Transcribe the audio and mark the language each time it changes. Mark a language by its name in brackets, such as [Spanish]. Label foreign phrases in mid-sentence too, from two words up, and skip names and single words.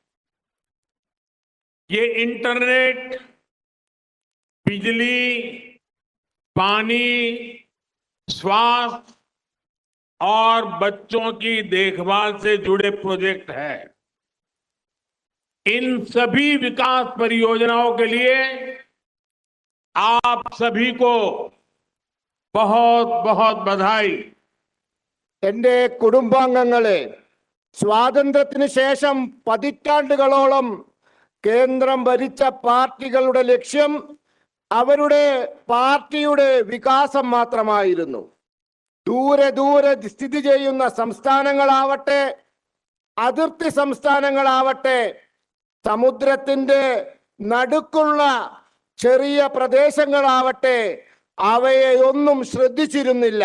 [Hindi] ये इंटरनेट, बिजली, पानी, स्वास्थ्य और बच्चों की देखभाल से जुड़े प्रोजेक्ट है। इन सभी विकास परियोजनाओं के लिए आप सभी को बहुत बहुत बधाई। [Malayalam] എൻ്റെ കുടുംബാംഗങ്ങളെ, സ്വാതന്ത്ര്യത്തിന് ശേഷം പതിറ്റാണ്ടുകളോളം കേന്ദ്രം ഭരിച്ച പാർട്ടികളുടെ ലക്ഷ്യം അവരുടെ പാർട്ടിയുടെ വികാസം മാത്രമായിരുന്നു. ദൂരെ ദൂരെ സ്ഥിതി ചെയ്യുന്ന സംസ്ഥാനങ്ങളാവട്ടെ, അതിർത്തി സംസ്ഥാനങ്ങളാവട്ടെ സമുദ്രത്തിന്റെ നടുക്കുള്ള ചെറിയ പ്രദേശങ്ങളാവട്ടെ അവയെ ഒന്നും ശ്രദ്ധിച്ചിരുന്നില്ല.